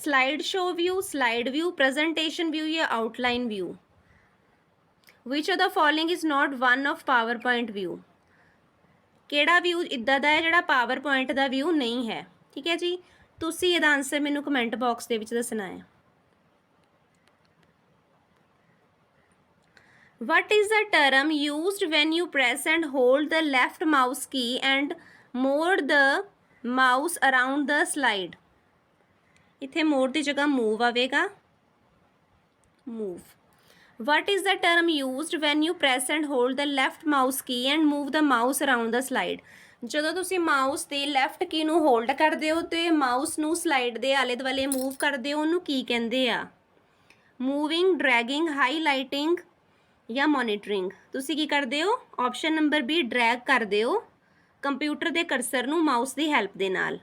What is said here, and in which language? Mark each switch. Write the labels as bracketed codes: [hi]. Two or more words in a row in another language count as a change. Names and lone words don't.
[en] slide show view, slide view, presentation view ਜਾਂ outline view. Which of the following is not one of PowerPoint view. [pa] ਕਿਹੜਾ ਵਿਊ ਇੱਦਾਂ ਦਾ ਹੈ ਜਿਹੜਾ ਪਾਵਰ ਪੁਆਇੰਟ ਦਾ ਵਿਊ ਨਹੀਂ ਹੈ? ਠੀਕ ਹੈ ਜੀ, ਤੁਸੀਂ ਇਹਦਾ ਆਂਸਰ ਮੈਨੂੰ [en] comment box [pa] ਦੇ ਵਿੱਚ ਦੱਸਣਾ ਹੈ। [en] What is the term used when you press and hold the left mouse key and move the mouse around the slide? [pa] ਇੱਥੇ move ਦੀ ਜਗ੍ਹਾ move ਆਵੇਗਾ, [en] move. What is the term used when you press and hold the left mouse key and move the mouse around the slide? [pa] ਜਦੋਂ ਤੁਸੀਂ ਮਾਊਸ ਦੇ [en] left key [pa] ਨੂੰ ਹੋਲਡ ਕਰਦੇ ਹੋ ਤੇ ਮਾਊਸ ਨੂੰ ਸਲਾਈਡ ਦੇ ਆਲੇ ਦੁਆਲੇ ਮੂਵ ਕਰਦੇ ਹੋ, ਉਹਨੂੰ ਕੀ ਕਹਿੰਦੇ ਆ? [en] moving, dragging, highlighting ਜਾਂ monitoring. [pa] ਤੁਸੀਂ ਕੀ ਕਰਦੇ ਹੋ? [en] option number B, [pa] ਡਰੈਗ ਕਰਦੇ ਹੋ ਕੰਪਿਊਟਰ ਦੇ ਕਰਸਰ ਨੂੰ ਮਾਊਸ ਦੀ ਹੈਲਪ ਦੇ ਨਾਲ।